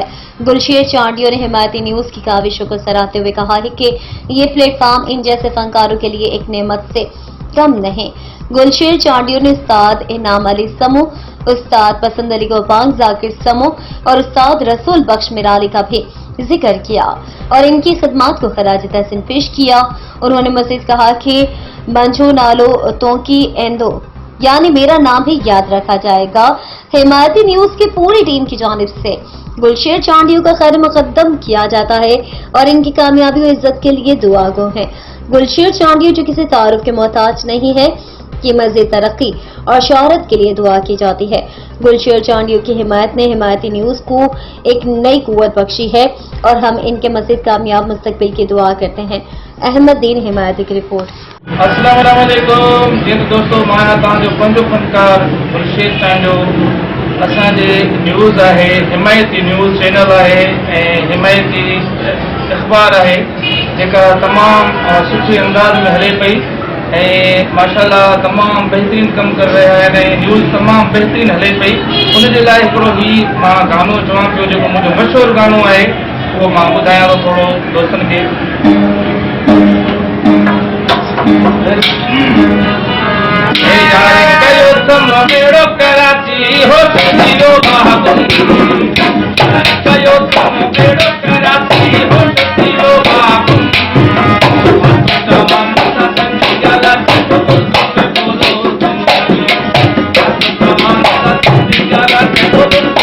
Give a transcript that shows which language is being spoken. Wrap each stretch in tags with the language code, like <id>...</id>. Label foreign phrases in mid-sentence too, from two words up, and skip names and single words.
<ur>گلشیر چانڈیو نے حمایتی نیوز کی کاوشوں کو سراہتے ہوئے کہا ہے کہ یہ پلیٹ فارم ان جیسے فنکاروں کے لیے ایک نعمت سے کم نہیں۔ گلشیر چانڈیو نے استاد انعام علی سمو، استاد پسند علی گوپانگ ذاکر سمو اور استاد رسول بخش میرالی کا بھی ذکر کیا اور ان کی خدمات کو خراج تحسین پیش کیا۔ انہوں نے مزید کہا کہ</ur> <sd>منجو نالو تونکی ایندو</sd> <ur>یعنی میرا نام بھی یاد رکھا جائے گا۔ حمایتی نیوز کی پوری ٹیم کی جانب سے گلشیر چانڈیو کا خیر مقدم کیا جاتا ہے اور ان کی کامیابی و عزت کے لیے دعا گو ہیں۔ گلشیر چانڈیو جو کسی تعارف کے محتاج نہیں ہے، کی مزید ترقی اور شہرت کے لیے دعا کی جاتی ہے۔ گلشیر چانڈیو کی حمایت نے حمایتی نیوز کو ایک نئی قوت بخشی ہے اور ہم ان کے مزید کامیاب مستقبل کی دعا کرتے ہیں۔ احمد دین حمایتی کی رپورٹ۔</ur> <ar>السلام علیکم</ar> <sd>دوستو، मां तव्हांजो पंहिंजो फनकार गुलशेर चंडो असांजे न्यूज़ आहे, हिमायती न्यूज़ चैनल आहे ऐं हिमायती अख़बार आहे जेका तमामु सुठे अंदाज़ में हले पई ऐं माशाल्लाह तमामु बहितरीन कमु करे रहिया आहिनि ऐं न्यूज़ तमामु बहितरीन हले पई। उनजे लाइ हिकिड़ो ही मां गानो चवां पियो जेको मुंहिंजो मशहूरु गानो आहे, उहो मां ॿुधायां थो थोरो दोस्तनि खे। कयो तम बेड़ो कराची हो सजीरो बाबू, कयो तम बेड़ो कराची हो सजीरो बाबू, तमाम सच्ची गाला तो बोलो तुम, तमाम सच्ची गाला तो बोलो</sd>